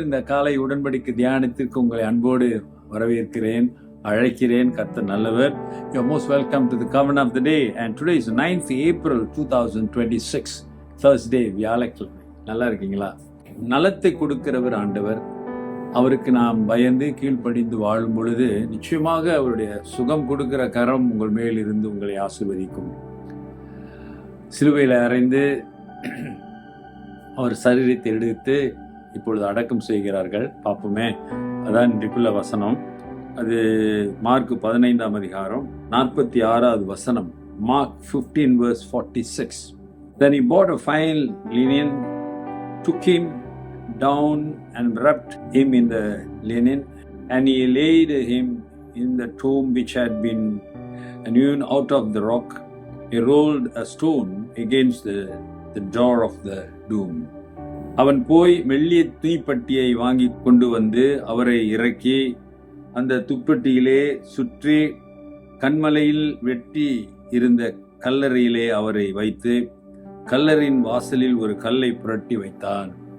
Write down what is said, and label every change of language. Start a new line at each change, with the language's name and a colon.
Tamil: இந்த காலை உடன்படிக்கை தியானத்திற்கு உங்களை அன்போடு வரவேற்கிறேன், அழைக்கிறேன். கர்த்தர் நல்லவர்.
English: You are most welcome to the covenant of the day. And today is 9th April 2026, Thursday, வியாழக்கிழமை.
Tamil: நல்லா இருக்கீங்களா? நலத்தை கொடுக்கிறவர் ஆண்டவர். அவருக்கு நாம் பயந்து கீழ்ப்படிந்து வாழும் பொழுது நிச்சயமாக அவருடைய சுகம் கொடுக்கிற கரம் உங்கள் மேல் இருந்து உங்களை ஆசீர்வதிக்கும். சிலுவையில் அறைந்து அவர் சரீரத்தை எடுத்து இப்பொழுது அடக்கம் செய்கிறார்கள். பார்ப்போமே, அதான் இன்றைக்குள்ள வசனம். அது மார்க் 15ஆம் அதிகாரம் 46வது வசனம்.
English: Mark 15 verse 46. Then he bought a fine linen, took him down and wrapped him in the linen, and he laid him in the tomb which had been hewn out of the rock. He rolled a stone against the door of the tomb.
Tamil: அவன் போய் மெல்லிய துணிப்பட்டியை வாங்கி கொண்டு வந்து அவரை இறக்கி அந்த துப்பட்டியிலே சுற்றி கண்மலையில் வெட்டி இருந்த கல்லறையிலே அவரை வைத்து கல்லறையின் வாசலில் ஒரு கல்லை புரட்டி வைத்தான்.